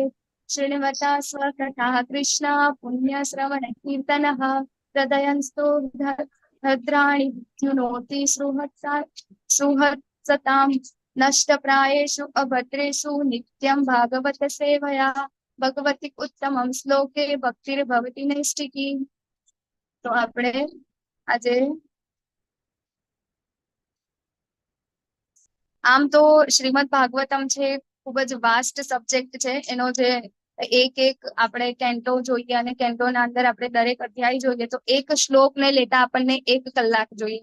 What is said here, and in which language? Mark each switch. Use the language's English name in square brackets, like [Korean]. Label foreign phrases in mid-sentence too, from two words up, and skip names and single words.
[Sanskrit] शृण्वता स्वकथाः कृष्ण पुण्यश्रवणकीर्तनः हृदयंस्तो भद्राणि विद्युनोति सुहृत्सतां नष्टप्रायेषु अभद्रेषु नित्यं भागवत सेवया भगवती उत्तमं श्लोके भक्तिर्भवति नैष्टिकी। [Gujarati] तो આપણે આજે આમ તો શ્રીમદ ભાગવતમ છે ખૂબ જ [English] vast subject [Gujarati] છે. એનો જે એક એક આપણે કેન્ટો જોઈએ અને કેન્ટોના અંદર આપણે દરેક અધ્યાય જોઈએ તો એક શ્લોકને લેતા આપણને 1 કલાક જોઈએ.